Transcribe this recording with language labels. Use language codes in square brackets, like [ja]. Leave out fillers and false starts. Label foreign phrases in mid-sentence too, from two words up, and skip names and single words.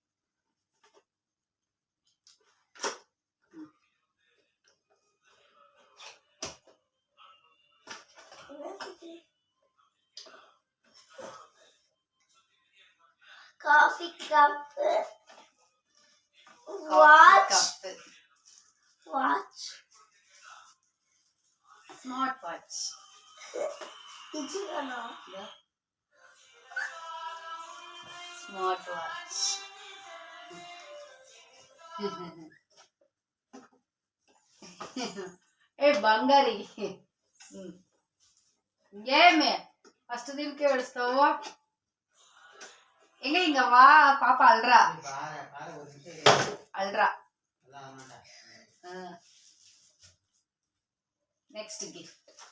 [en] coffee cup, watch, smart watch. smart watch. [te] ఏ బంగారి ఏమే ఫస్ట్ దీనికే ఏడుస్తావు? [ta] எங்க இங்க வா, பாப்பா அல்றா அல்றா. [en] next gift.